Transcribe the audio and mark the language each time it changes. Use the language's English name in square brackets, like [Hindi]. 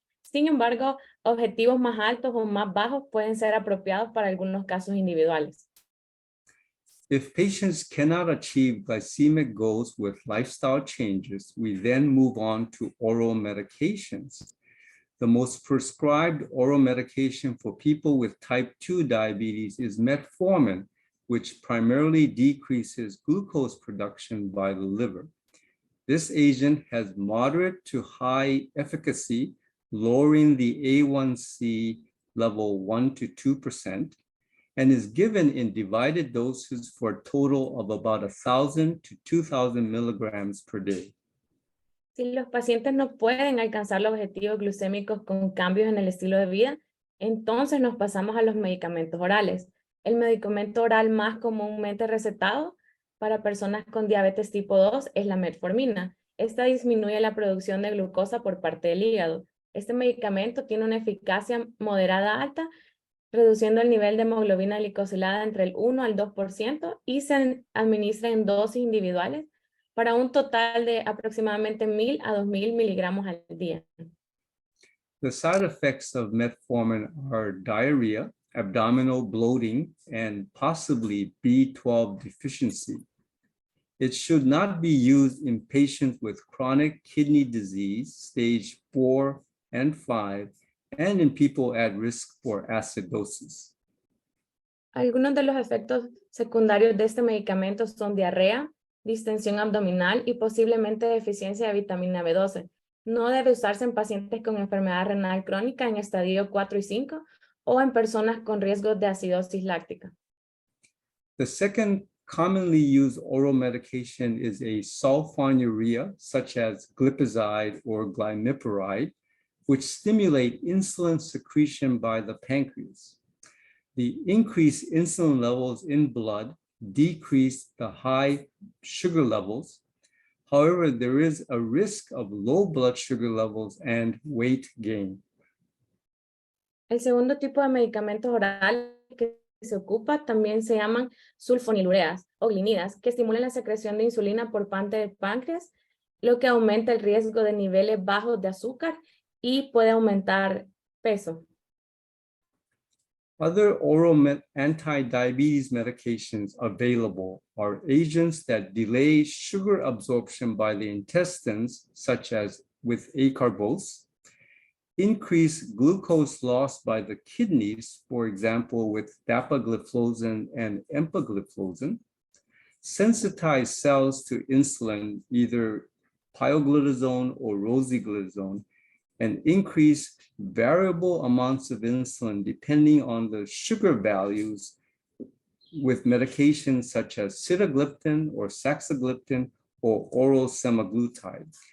[Spanish] Sin embargo, objetivos más altos o más bajos pueden ser apropiados para algunos casos individuales. [English] If patients cannot achieve glycemic goals with lifestyle changes, we then move on to oral medications. The most prescribed oral medication for people with type 2 diabetes is metformin, which primarily decreases glucose production by the liver. This agent has moderate to high efficacy, lowering the A1C level 1 to 2%, and is given in divided doses for a total of about 1,000 to 2,000 milligrams per day. [Spanish] Si los pacientes no pueden alcanzar los objetivos glucémicos con cambios en el estilo de vida, entonces nos pasamos a los medicamentos orales. El medicamento oral más comúnmente recetado para personas con diabetes tipo 2 es la metformina. Esta disminuye la producción de glucosa por parte del hígado. Este medicamento tiene una eficacia moderada alta, reduciendo el nivel de hemoglobina glicosilada entre el 1 al 2%, y se administra en dosis individuales para un total de aproximadamente 1,000 a 2,000 miligramos al día. [English] The side effects of metformin are diarrhea, abdominal bloating, and possibly B12 deficiency. It should not be used in patients with chronic kidney disease, stage 4 and 5, and in people at risk for acidosis. [Spanish] Algunos de los efectos secundarios de este medicamento son diarrea, distensión abdominal y posiblemente deficiencia de vitamina B12. No debe usarse en pacientes con enfermedad renal crónica en estadio 4 y 5 o en personas con riesgo de acidosis láctica. [English] The second commonly used oral medication is a sulfonylurea, such as glipizide or glimepiride, which stimulate insulin secretion by the pancreas. The increased insulin levels in blood decrease the high sugar levels. However, there is a risk of low blood sugar levels and weight gain. [Spanish] El segundo tipo de medicamentos orales que se ocupa también se llaman sulfonilureas o glinidas, que estimulan la secreción de insulina por parte del páncreas, lo que aumenta el riesgo de niveles bajos de azúcar y puede aumentar peso. [English] Other oral anti-diabetes medications available are agents that delay sugar absorption by the intestines, such as with acarbose, increase glucose loss by the kidneys, for example, with dapagliflozin and empagliflozin, sensitize cells to insulin, either pioglitazone or rosiglitazone, and increase variable amounts of insulin depending on the sugar values with medications such as sitagliptin or saxagliptin or oral semaglutide.